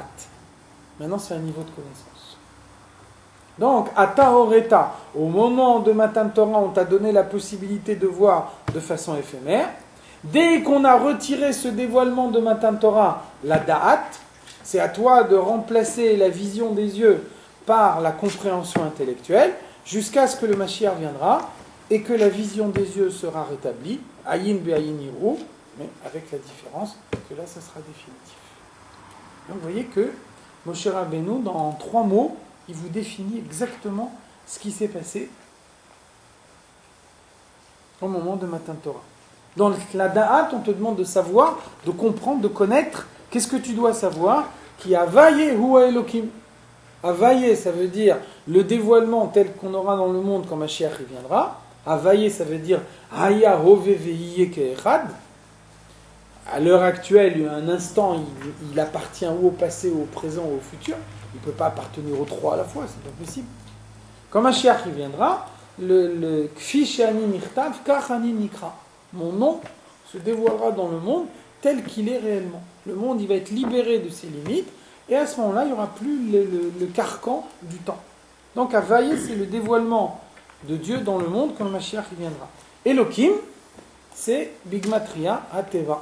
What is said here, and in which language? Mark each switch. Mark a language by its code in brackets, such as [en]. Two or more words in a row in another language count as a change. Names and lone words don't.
[fr] Maintenant c'est un niveau de connaissance. Donc, [he] אתה הראת, [fr] au moment de Matan Torah, on t'a donné la possibilité de voir de façon éphémère. Dès qu'on a retiré ce dévoilement de Matan Torah, la da'at, c'est à toi de remplacer la vision des yeux par la compréhension intellectuelle, jusqu'à ce que le Mashiach viendra et que la vision des yeux sera rétablie, [he] עין בעין יראו, [fr] mais avec la différence que là, ça sera définitif. Donc, vous voyez que Moshe Rabbeinu, dans 3 mots, il vous définit exactement ce qui s'est passé au moment de Matan Torah. Dans la da'at, on te demande de savoir, de comprendre, de connaître. Qu'est-ce que tu dois savoir? [he] כי הויה הוא אלוקים. [fr] Avaye, ça veut dire le dévoilement tel qu'on aura dans le monde quand Mashiach viendra. Avaye, ça veut dire [he] היה הווה ויהיה כאחד. [fr] À l'heure actuelle, un instant, il appartient ou au passé, ou au présent, ou au futur. Il ne peut pas appartenir aux 3 à la fois, c'est pas possible. Quand Mashiach viendra, le [he] כפי שאני נכתב, כך אני נקרא. [fr] Mon nom se dévoilera dans le monde tel qu'il est réellement. Le monde, il va être libéré de ses limites. Et à ce moment-là, il n'y aura plus le carcan du temps. Donc, Avaye, c'est le dévoilement de Dieu dans le monde quand le Mashiach viendra. Elohim, c'est [he] בגימטריא הטבע.